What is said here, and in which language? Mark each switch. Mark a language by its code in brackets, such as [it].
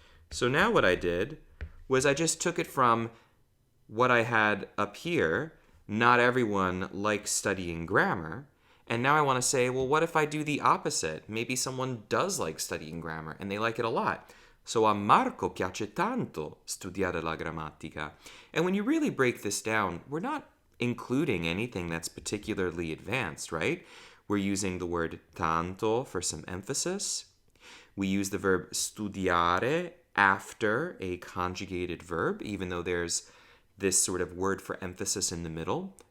[en] So now what I did was I just took it from what I had up here, not everyone likes studying grammar, and now I want to say, well, what if I do the opposite? Maybe someone does like studying grammar, and they like it a lot. [it] So a Marco piace tanto studiare la grammatica. [en] And when you really break this down, we're not including anything that's particularly advanced, right? We're using the word tanto for some emphasis. We use the verb studiare after a conjugated verb, even though there's this sort of word for emphasis in the middle.